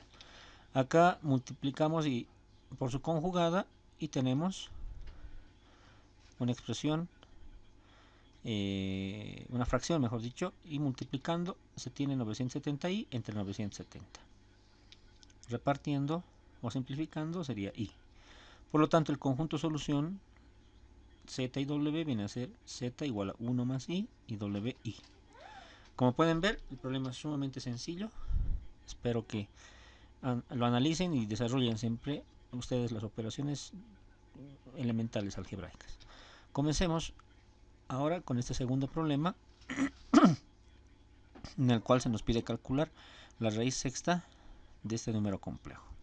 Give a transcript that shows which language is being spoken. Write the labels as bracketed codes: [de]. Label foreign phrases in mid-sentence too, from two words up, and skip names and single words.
[es] Acá multiplicamos y por su conjugada y tenemos una expresión, una fracción mejor dicho, y multiplicando se tiene 970i entre 970. Repartiendo o simplificando sería i. Por lo tanto, el conjunto solución z y w viene a ser z igual a 1 más i y w i. Como pueden ver, el problema es sumamente sencillo. Espero que lo analicen y desarrollen siempre ustedes las operaciones elementales algebraicas. Comencemos ahora con este segundo problema, en el cual se nos pide calcular la raíz sexta de este número complejo.